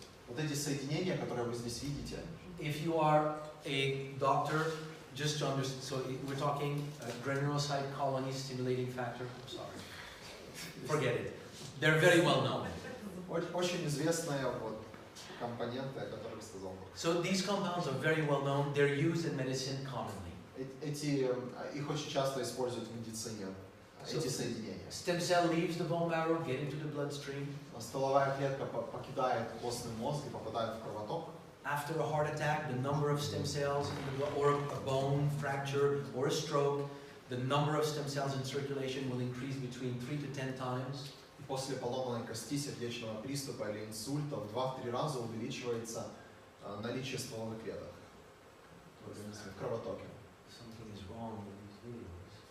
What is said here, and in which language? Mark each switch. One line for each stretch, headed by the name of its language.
Russian: вот эти соединения, которые вы здесь видите,
English: if you are a doctor, just to understand, so we're talking granulocyte colony stimulating factor. I'm sorry, forget it. They're very well known.
Russian: очень известные компоненты, о которых я сказал.
English: So these compounds are very well known. They're used in medicine commonly.
Russian: Их очень часто используют в медицине, эти соединения.
English: Stem cell leaves the bone marrow, get into the bloodstream.
Russian: Стволовая клетка покидает костный мозг и попадает в кровоток.
English: After a heart attack, the number of stem cells, or a bone fracture, or a stroke, the number of stem cells in circulation will increase between 3 to 10 times.
Russian: После поломанной кости, сердечного приступа или инсульта в 2-3 раза увеличивается наличие стволовых клеток в организме, в кровотоке.
English: Something is wrong with these videos.